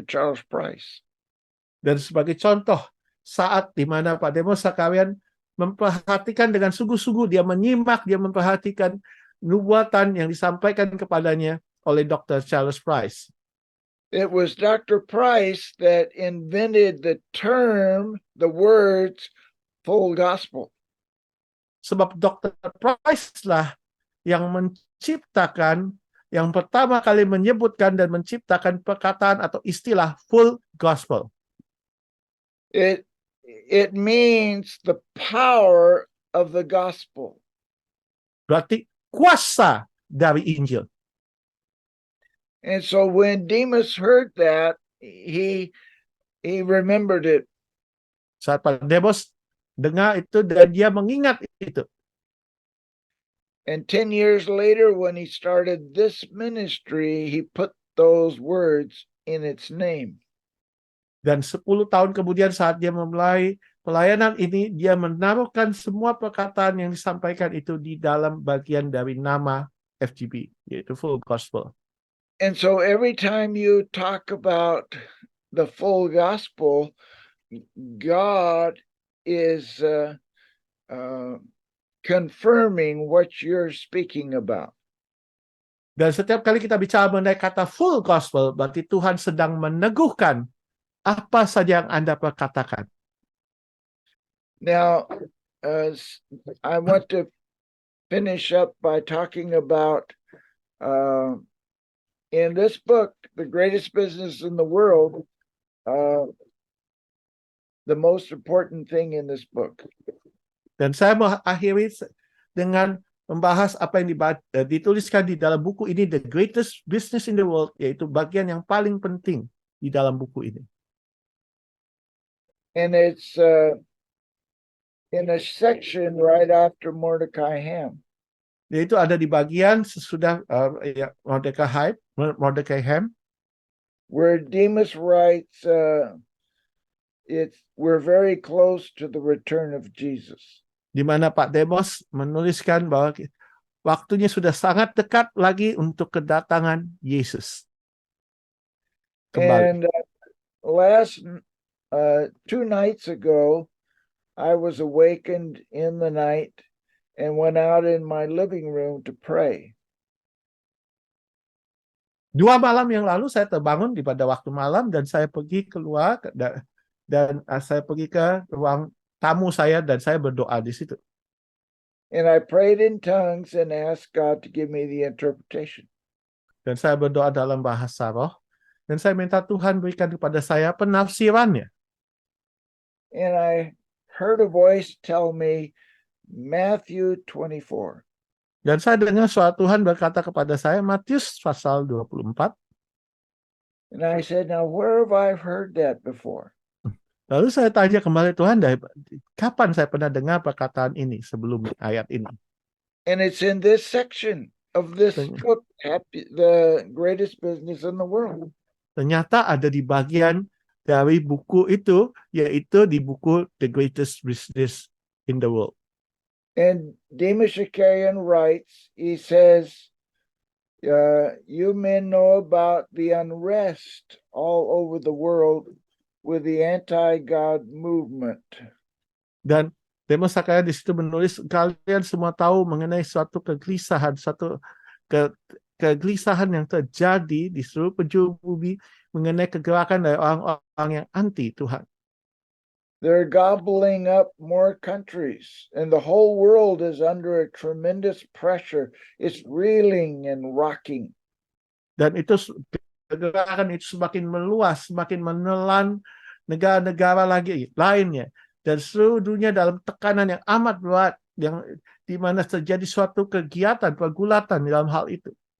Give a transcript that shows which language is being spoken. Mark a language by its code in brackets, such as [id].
[id] Charles Price. Dan sebagai contoh, saat di mana Pak Demos Sakarian memperhatikan dengan sungguh-sungguh, dia menyimak, dia memperhatikan nubuatan yang disampaikan kepadanya oleh Dr. Charles Price. [en] It was Dr. Price that invented the words full gospel. [id] Sebab Dr. Price lah yang menciptakan, yang pertama kali menyebutkan dan menciptakan perkataan atau istilah full gospel. [en] It means the power of the gospel. [id] Berarti kuasa dari Injil. [en] And so when Demas heard that, he remembered it. [id] Saat Pak Demos dengar itu dan dia mengingat itu. [en] And 10 years later, when he started this ministry, he put those words in its name. [id] Dan 10 tahun kemudian saat dia memulai pelayanan ini, dia menaruhkan semua perkataan yang disampaikan itu di dalam bagian dari nama FGB, yaitu Full Gospel. [en] And so every time you talk about the full gospel, God is confirming what you're speaking about. [id] Dan setiap kali kita bicara mengenai kata full gospel, berarti Tuhan sedang meneguhkan apa saja yang Anda perkatakan. [en] Now, I want to finish up by talking about in this book, The Greatest Business in the World, the most important thing in this book. [id] Dan saya mengakhiri dengan membahas apa yang dituliskan di dalam buku ini, The Greatest Business in the World, yaitu bagian yang paling penting di dalam buku ini. [en] And it's in a section right after Mordecai Ham. [id] Yaitu ada di bagian sesudah Mordecai Ham. [en] where Demas writes, we're very close to the return of Jesus. [id] Di mana Pak Demos menuliskan bahwa waktunya sudah sangat dekat lagi untuk kedatangan Yesus. Kembali. [en] And last 2 nights ago, I was awakened in the night and went out in my living room to pray. [id] 2 malam yang lalu saya terbangun pada waktu malam dan saya pergi keluar dan saya pergi ke ruang tamu saya dan saya berdoa di situ. [en] And I prayed in tongues and asked God to give me the interpretation. [id] Dan saya berdoa dalam bahasa roh dan saya minta Tuhan berikan kepada saya penafsirannya. [en] And I heard a voice tell me Matthew 24. [id] Dan saya dengar suara Tuhan berkata kepada saya Matius pasal 24. [en] And I said, now where have I heard that before? [id] Lalu saya tanya kembali Tuhan, kapan saya pernah dengar perkataan ini sebelum ayat ini? [en] And it's in this section of this book, the greatest business in the world. [id] Ternyata ada di bagian dari buku itu, yaitu di buku The Greatest Business in the World. [en] And Demas Shakarian writes, he says, you men know about the unrest all over the world with the anti-God movement. [id] Dan Demas Shakarian di situ menulis, kalian semua tahu mengenai suatu kegelisahan, kegelisahan yang terjadi di seluruh penjuru bumi mengenai kegerakan dari orang-orang yang anti Tuhan. [en] They're gobbling up more countries, and the whole world is under a tremendous pressure. It's reeling and rocking. [id] Dan itu kegerakan itu semakin meluas, semakin menelan negara-negara lainnya. Dan seluruh dunia dalam tekanan yang amat berat, yang di mana terjadi suatu kegiatan, pergulatan dalam hal itu.